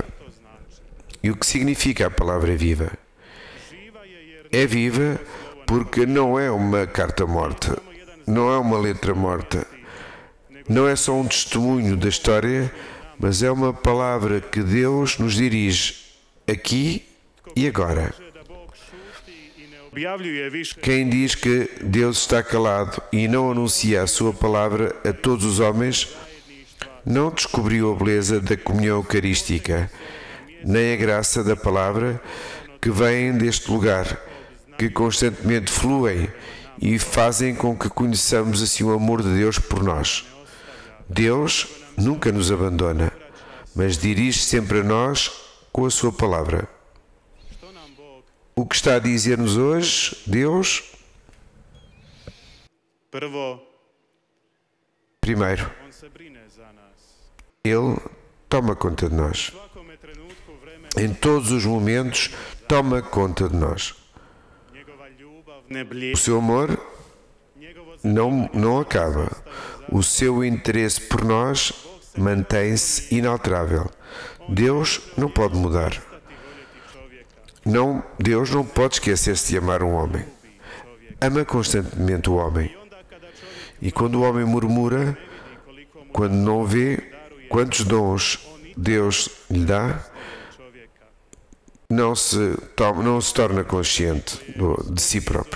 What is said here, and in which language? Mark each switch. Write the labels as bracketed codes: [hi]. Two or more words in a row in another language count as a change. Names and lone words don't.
[pt] E o que significa a palavra viva? É viva porque não é uma carta morta, não é uma letra morta, não é só um testemunho da história, mas é uma palavra que Deus nos dirige aqui e agora. [hr] da Bog šuti i ne objavljuje više [pt] Quem diz que Deus está calado e não anuncia a sua palavra a todos os homens, não descobriu a beleza da comunhão eucarística, nem a graça da palavra que vem deste lugar, que constantemente fluem e fazem com que conheçamos assim o amor de Deus por nós. Deus nunca nos abandona, mas dirige sempre a nós com a sua palavra. [hr] što nam Bog [pt] O que está a dizer-nos hoje, Deus? [hr] prvo, [pt] Primeiro, [hr] on se brine za nas. [pt] Ele toma conta de nós. [hr] U svakome trenutku vremena [pt] Em todos os momentos, toma conta de nós. [hr] njegova ljubav ne [pt] O [hr] blije, [pt] seu amor [hr] njegovo [pt] não acaba. O seu interesse por nós mantém-se inalterável. Deus não pode mudar. Deus não pode esquecer-se de amar um homem. Ama constantemente o homem. E quando o homem murmura, quando não vê quantos dons Deus lhe dá, não se torna consciente de si próprio.